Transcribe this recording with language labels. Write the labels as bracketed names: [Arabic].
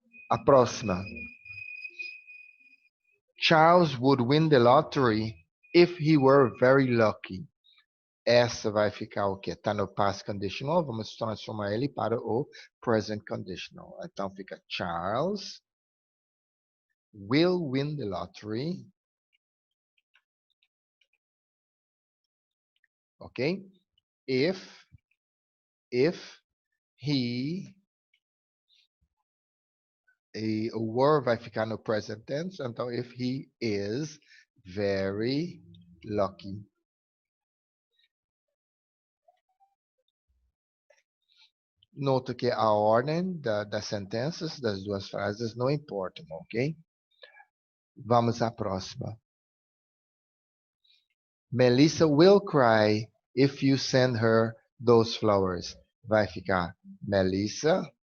[Portuguese] A próxima. [English] Charles would win the lottery if he were very lucky. [Portuguese] Essa vai ficar o quê? Está no past conditional. Vamos transformar ele para o present conditional. Então fica [English] Charles will win the lottery. Ok? If he... [Portuguese] o were vai ficar no [English] present tense. [Portuguese] Então, [English] if he is very lucky. [Portuguese] Nota que a ordem das sentenças, das duas frases, não importam, ok? Vamos à próxima. [English] Melissa will cry if you send her those flowers. [Portuguese] Vai ficar Melissa.